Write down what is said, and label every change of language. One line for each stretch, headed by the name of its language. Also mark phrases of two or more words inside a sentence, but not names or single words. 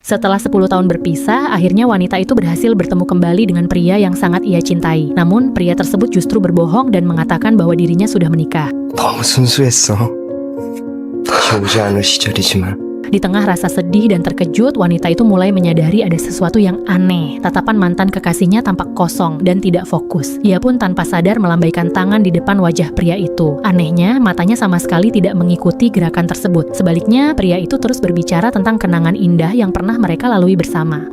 Indonesian: Setelah 10 tahun berpisah, akhirnya wanita itu berhasil bertemu kembali dengan pria yang sangat ia cintai. Namun, pria tersebut justru berbohong dan mengatakan bahwa dirinya sudah menikah.
Korean: 너무 순수했어. 다시 오지 않을 시절이지만
Indonesian: Di tengah rasa sedih dan terkejut, wanita itu mulai menyadari ada sesuatu yang aneh. Tatapan mantan kekasihnya tampak kosong dan tidak fokus. Ia pun tanpa sadar melambaikan tangan di depan wajah pria itu. Anehnya, matanya sama sekali tidak mengikuti gerakan tersebut. Sebaliknya, pria itu terus berbicara tentang kenangan indah yang pernah mereka lalui bersama.